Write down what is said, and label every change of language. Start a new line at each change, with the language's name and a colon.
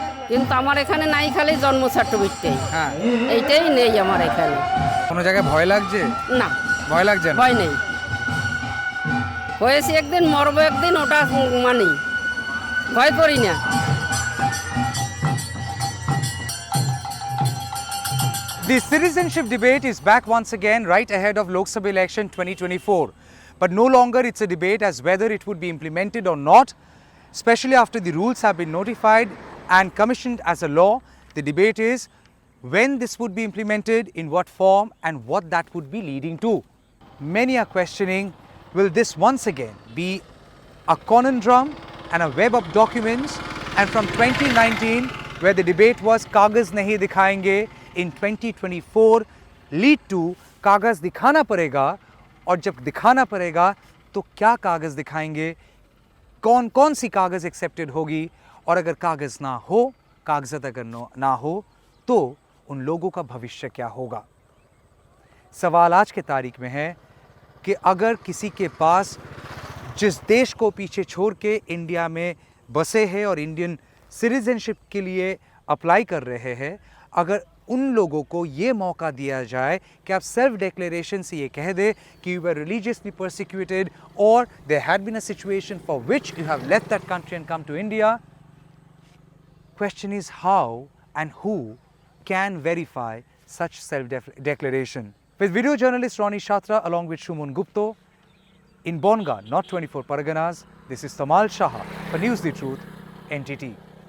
Bangla: কিন্তু আমার এখানে নাই, খালি জন্ম সার্টিফিকেটটাই, এইটাই নেই আমার এখানে। কোনো জায়গায় ভয় লাগছে? না, ভয় লাগছে না? ভয় নেই। হয়েছি একদিন, মরবো একদিন, ওটা মানি, ভয় করি না।
English: The citizenship debate is back once again right ahead of Lok Sabha election 2024. But no longer it's a debate as whether it would be implemented or not, especially after the rules have been notified and commissioned as a law. The debate is when this would be implemented, in what form, and what that would be leading to. Many are questioning, will this once again be a conundrum and a web of documents, and from 2019 where the debate was
Hindi: Kagaz nahi dikhayenge,
English: in 2024 lead to
Hindi: Kagaz dikhana parega, और जब दिखाना पड़ेगा तो क्या कागज़ दिखाएंगे, कौन कौन सी कागज़ एक्सेप्टेड होगी, और अगर कागज़ ना हो, कागज़त अगर ना हो तो उन लोगों का भविष्य क्या होगा। सवाल आज के तारीख में है कि अगर किसी के पास जिस देश को पीछे छोड़ के इंडिया में बसे हैं और इंडियन सिटीजनशिप के लिए अप्लाई कर रहे हैं, अगर उन लोगों को ये मौका दिया जाए कि आप सेल्फ डिक्लेरेशन से ये कह दे
English: कि you were religiously persecuted और there had been a situation for which you have left that country and come to India, question is how and who can verify such self-declaration. With video journalist Ronnie Shatra along with Shumun Gupta in Bonga, not 24 Parganas, this is Tamal Saha for News the Truth, NTT.